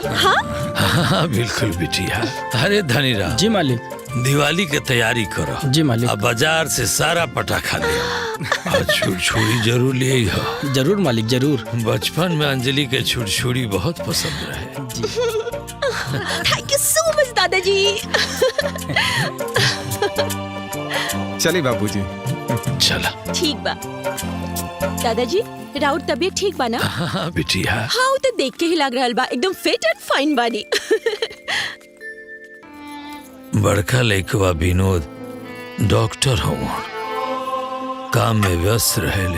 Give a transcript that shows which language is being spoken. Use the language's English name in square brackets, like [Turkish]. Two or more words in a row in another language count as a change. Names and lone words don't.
[Bhojpuri] हाँ हाँ बिल्कुल बिटिया। अरे धनीराम जी मालिक। दिवाली के तैयारी करो। जी मालिक। अब बाजार से सारा पटाखा ले और छुरछुरी जरूर ले हो। जरूर मालिक जरूर। बचपन में अंजलि के छुरछुरी बहुत पसंद रहे। [English] thank you so much दादाजी। [Bhojpuri] चलिए बाबूजी। चला। ठीक बा दादाजी राउर तबीयत ठीक बा ना? हाँ बिटिया। हाँ तो देख के ही लग रहल बा एकदम [English] fit and fine [Bhojpuri] बानी। बड़का लइकवा विनोद डॉक्टर हो काम में व्यस्त रहेले।